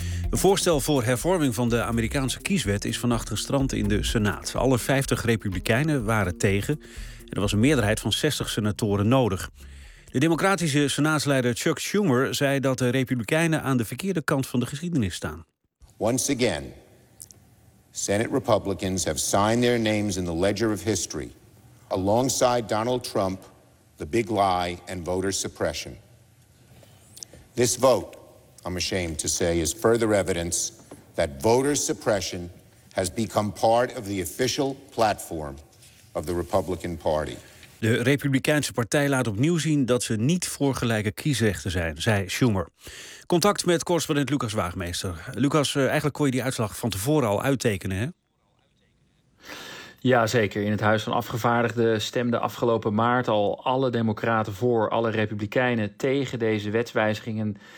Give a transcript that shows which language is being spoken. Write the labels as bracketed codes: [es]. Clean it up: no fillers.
[nl] Een voorstel voor hervorming van de Amerikaanse kieswet is vannacht gestrand in de Senaat. Alle 50 Republikeinen waren tegen en er was een meerderheid van 60 senatoren nodig. De democratische senaatsleider Chuck Schumer zei dat de Republikeinen aan de verkeerde kant van de geschiedenis staan. [en] Once again, Senate Republicans have signed their names in the ledger of history alongside Donald Trump, the big lie and voter suppression. This vote, I'm ashamed to say, is further evidence that voter suppression has become part of the official platform of the Republican Party. [nl] De Republikeinse partij laat opnieuw zien dat ze niet voor gelijke kiesrechten zijn, zei Schumer. Contact met correspondent Lucas Waagmeester. Lucas, eigenlijk kon je die uitslag van tevoren al uittekenen, hè? Ja, zeker. In het Huis van Afgevaardigden stemden afgelopen maart al alle Democraten voor, alle Republikeinen tegen deze wetswijzigingen.